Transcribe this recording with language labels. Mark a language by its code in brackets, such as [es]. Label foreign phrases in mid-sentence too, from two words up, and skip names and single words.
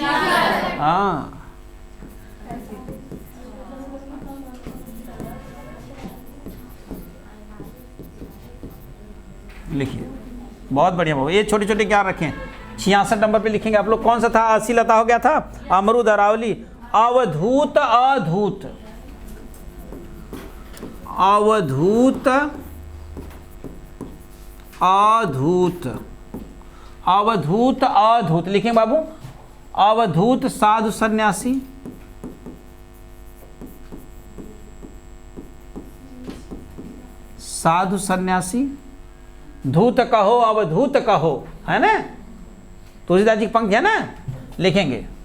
[hi] हाँ, लिखिए, बहुत बढ़िया बाबू। ये छोटे छोटे क्या रखें, 66 नंबर पे लिखेंगे आप लोग। कौन सा था? अशीलता हो गया था, अमरूद, अरावली। अवधूत, अधूत, अवधूत, अधूत, अवधूत, अधूत लिखेंगे बाबू। अवधूत साधु सन्यासी, साधु सन्यासी। धूत कहो, अवधूत कहो, है ना, तुलसीदास जी की पंक्ति है ना, लिखेंगे।